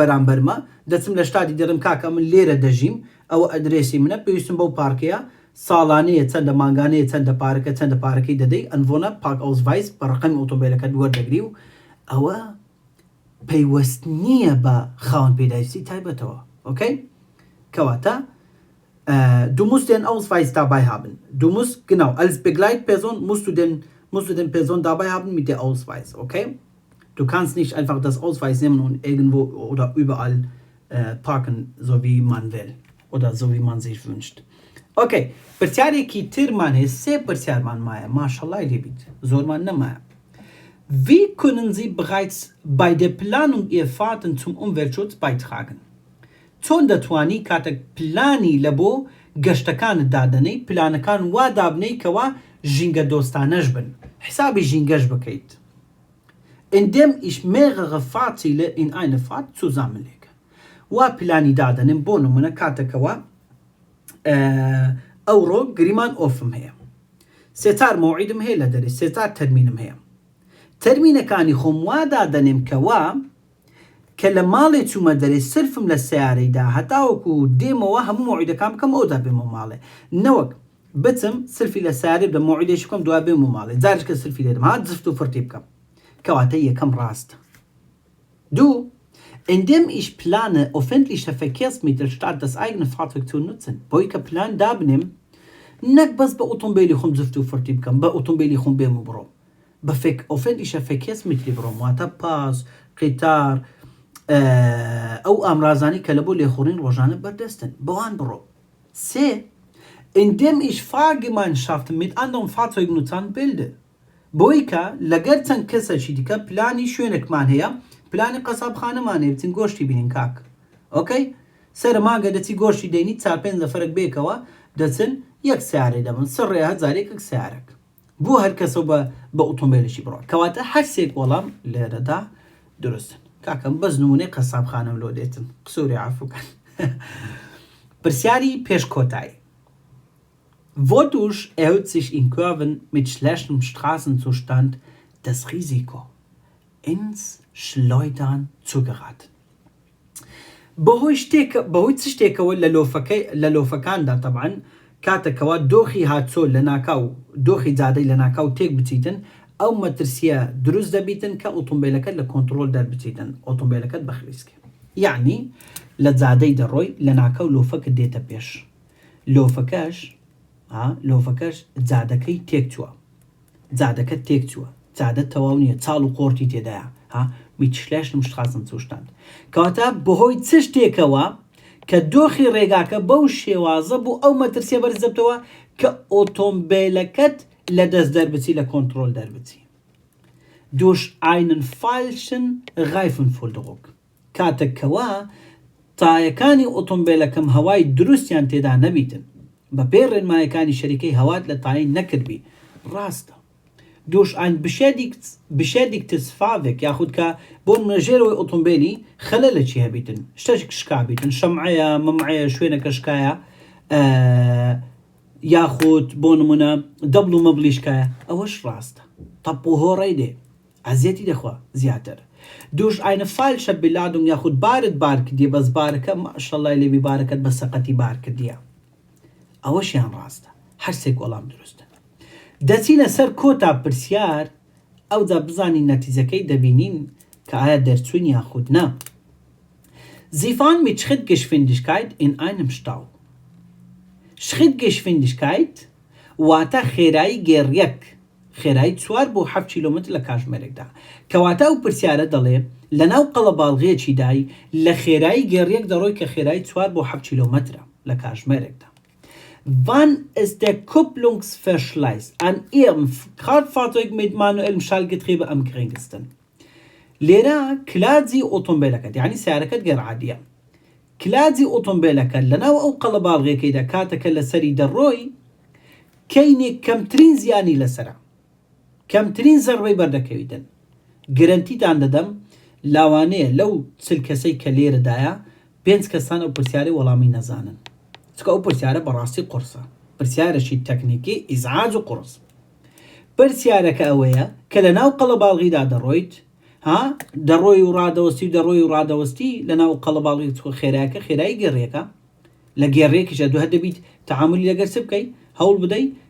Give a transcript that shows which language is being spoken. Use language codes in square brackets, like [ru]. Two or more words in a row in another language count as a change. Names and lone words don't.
[ckb] بەرامبەرمە دەچم لە شتادی دەرم کاکە من لێرە دەژیم ئەوە ئەدرێسی منە پێویستم بەو پارکەیە ساڵانەیە چەندە مانگانەیە چەندە پارکە چەندە پارەکەی دەدەی ئەنڤۆنە پارکاوزڤایس بە ڕقەمی ئۆتۆمبیلەکە وەردەگری و ئەوە پەیوەست نییە بە خاوەن پێداویستی تایبەتەوە ئۆکەی کەواتە [de] du musst den Ausweis dabei haben. Du musst, genau, als Begleitperson musst du den Person dabei haben mit der Ausweis, okay? Du kannst nicht einfach das Ausweis nehmen und irgendwo oder überall parken, so wie man will oder so wie man sich wünscht. [ckb] Okay, پرسیارێکی ترمان هەیە سێ پرسیارمان مایە ماشەڵڵای لێبیت زۆرمان نەمایە. [de] Wie können Sie bereits bei der Planung Ihr Fahrten zum Umweltschutz beitragen? [ckb] چۆن دەتوانی کاتێک پلانی لە بۆ گەشتەکانت دادنەی پلانەکان وا دابنەی کەوا ژینگە دۆستانەش بن حسابی ژینگەش بکەیت [de] indem ich mehrere Fahrziele in eine Fahrt zusammenlege [ckb] وا پلانی دادنم بۆ نمونە کاتێکەوە ئەوڕۆ گریمان ئۆفم هەیە سێتار مۆعیدم هەیە لە دەرێ سێتار تەرمینم هەیە تەرمینەکانی خۆم وا دادنێم کەوا کە لە ماڵێ چوومە دەرێ سرفم لە سیارەیدا هەتاوەکو دێمەوە هەموو مۆعیدەکان بکەم ئەودا بێمە ماڵێ نەوەک بچم سرفی لە سیارێ بە مۆعیدێش بکەم دوای بێمە ماڵێ جارێککە سرفی لێدەم هات زفت و فرتی بکەم کەواتە یەکەم ڕاستە دوو [de] indem ich plane öffentliche Verkehrsmittel statt das eigene Fahrzeug zu nutzen [ckb] بۆی کە پلان دابنێم نەک بەس بە ئۆتۆمبیلی خۆم زفت و فرتی بکەم بە ئۆتۆمبیلی خۆم بێم و بڕۆم بە öffentliche Verkehrsmittel بڕۆم واتە پاس قیتار ئەو ئامرازانی کە لە بۆ لێخوڕین ڕۆژانە بەردەستن بەوان بڕۆ سێ [de] indem ich Fahrgemeinschaften mit anderen Fahrzeugnutzern [ckb] bilde بۆی کە لەگەر چەند کەسێکی دیکە پلانی شوێنێکمان هەیە پلانی قەسابخانەمانێ بچین گۆشتی بینین کاک ئۆکەی سەر ماگە دەچی گۆشتی دەینی 4-5 نەفەرێک بێکەوە دەچن یەک سیارەی دەبن 100,000 سیارێک بۆ هەر کەسە بە ئۆتۆمبیلێکی بڕۆ کەواتە هەر سێک وەڵام لێرەدا دروستن کاکەم بەس نمونەی قەسابخانەم لۆ دێتن قسووری عەفوکەن پرسیاری پێش کۆتایی [de] Wodurch erhöht sich in Kurven mit schlechtem Straßenzustand das Risiko, ins Schleudern zu geraten. [ckb] بەهۆی چ شتێکەوە لە لۆفەکاندا تەبعەن کاتێکەوە دۆخی هاتچۆ لە ناکاو دۆخی جادەی لە ناکاو تێک بچیتن ئەو مەترسیە دروست دەبیتن کە ئۆتۆمبیلەکەت لە کۆنتڕۆل دەربچیتن ئۆتۆمبیلەکەت بەخلیسکە یعنی لە جادەی دەڕۆی لە ناکاو لۆفەکە دێتە پێش لۆفەکەش جادەکەی تێکچووە جادەکە تێکچووە جادە تەواو نییە چاڵ و قۆرتی تێدایە [de] mit schlechtem Straßenzustand [ckb] کەواتە بەهۆی چ شتێکەوە کە دۆخی ڕێگاکە بەو شێوازە بوو ئەو مەترسیە بەرزدەبتەوە کە ئۆتۆمبیلەکەت لە دەست دەربچی لە کۆنتڕۆل دەربچی [de] durch einen falschen Reifenfüllung [ckb] کاتێکەوە تایەکانی ئۆتۆمبیلەکەم هەوای دروستیان تێدا نەبیتن بە پێ ڕێنمایەکانی شەریکەی هەوات لە تاین نەکردبی ڕاستە [de] durch ein beschädigtes Fahrwerk [ckb] یاخود کە بۆ ژێرەوەی ئۆتۆمبیلی خەلە لە چی هەبیتن شتێک شکابیتن شەمعەیە مەمعەیە شوێنەکە شکایە یاخود بۆ نمونە دەبڵ و مەبلیشکایە ئەوەش ڕاستە تەپ و هۆڕەی دێ ئەزیەتی دەخوا زیاتر [de] durch eine falsche Beladung [ckb] یاخود بارت بار کردیە بەس بارەکە ماشەڵڵای لێبی بارەکەت بە سەقەتی بار کردیە ئەوەشیان ڕاستە هەر سێک وەڵام دروستە دەچینە سەر کۆتا پرسیار ئەودا بزانین نەتیجەکەی دەبینین کە ئایا دەرچوون یاخود نا [de] Sie fahren mit Schrittgeschwindigkeit in einem Stau [ckb] Schrittgeschwindigkeit واتە خێرایی گێڕیەک خێرایی 4 بۆ 7 کیلۆمتر لە کاتژمێرێکدا کەواتە ئەو پرسیارە دەڵێ لەناو قەڵەباڵغەیەکی دای لە خێرایی گێڕیەک دەڕۆی کە خێرایی 4 بۆ 7 کیلۆمترە لە کاتژمێرێکدا [de] Wann ist der Kupplungsverschleiß an Ihrem Kraftfahrzeug mit manuellem Schaltgetriebe am geringsten? [ckb] لێرە کلادزی ئۆتۆمبیلەکەت یعنی سیارەکەت گەرعادیە کلادزی ئۆتۆمبیلەکەت لەناو ئەو قەڵەباڵغەیەکەیدا کاتەکە لەسەری دەڕۆی کەینێک کەمترین زیانی لەسرە کەمترین زەربەی بەردەکەویتن گرنتیتان دەدەم لاوانەیە لەو چل کەسەی کە لێرەدایە 5 کەسان ئەو پرسیارەی وەڵامی نەزانن چکە ئەو پرسیارە بەڕاستی قورسە پرسیارەشی تەکنیکی ئیزعاج و قورس پرسیارەکە ئەوەیە کە لە ناو قەڵەباڵغیدا دەڕۆیت دەڕۆی و ڕادەوەستی لە ناو قەڵەباڵغی خێرایەکە خێرایی گێڕیەکە لە گێڕێکیشە دوو هەر دەبیت تەعاملی لەگەر چ بکەی هەوڵ بدەی